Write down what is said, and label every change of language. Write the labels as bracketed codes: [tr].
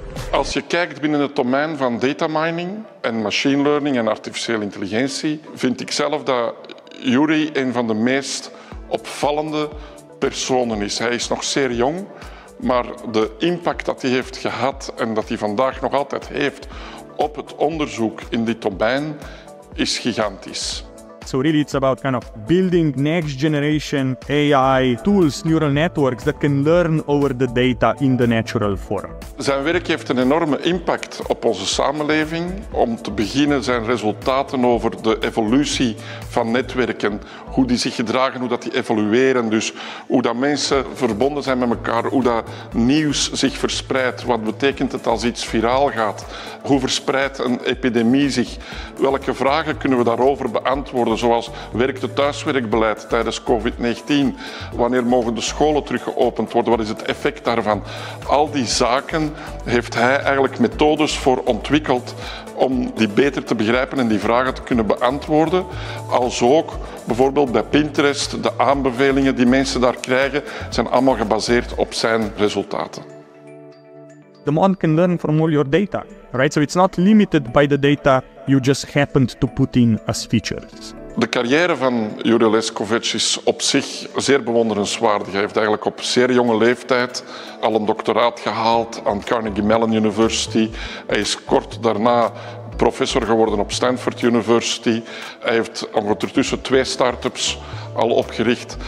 [nl] Als je kijkt binnen het domein van data mining en machine learning en artificiële intelligentie, vind ik zelf dat Jure een van de meest opvallende personen is. Hij is nog zeer jong, maar de impact dat hij heeft gehad en dat hij vandaag nog altijd heeft op het onderzoek in dit domein is gigantisch. [en] So really it's about kind of building next generation AI tools, neural networks that can learn over the data in the natural form. [nl] Zijn werk heeft een enorme impact op onze samenleving. Om te beginnen zijn resultaten over de evolutie van netwerken, hoe die zich gedragen, hoe dat die evolueren. Dus hoe dat mensen verbonden zijn met elkaar, hoe dat nieuws zich verspreidt. Wat betekent het als iets viraal gaat? Hoe verspreidt een epidemie zich? Welke vragen kunnen we daarover beantwoorden? Zoals werkt het thuiswerkbeleid tijdens COVID-19? Wanneer mogen de scholen terug geopend worden? Wat is het effect daarvan? Al die zaken heeft hij eigenlijk methodes voor ontwikkeld om die beter te begrijpen en die vragen te kunnen beantwoorden. Als ook bijvoorbeeld bij Pinterest, de aanbevelingen die mensen daar krijgen, zijn allemaal gebaseerd op zijn resultaten. [en] The model can learn from all your data, right? So it's not limited by the data you just happened to put in as features. [nl] De carrière van Jure Leskovac is op zich zeer bewonderenswaardig. Hij heeft eigenlijk op zeer jonge leeftijd al een doctoraat gehaald aan Carnegie Mellon University. Hij is kort daarna professor geworden op Stanford University. Hij heeft ondertussen 2 start-ups al opgericht.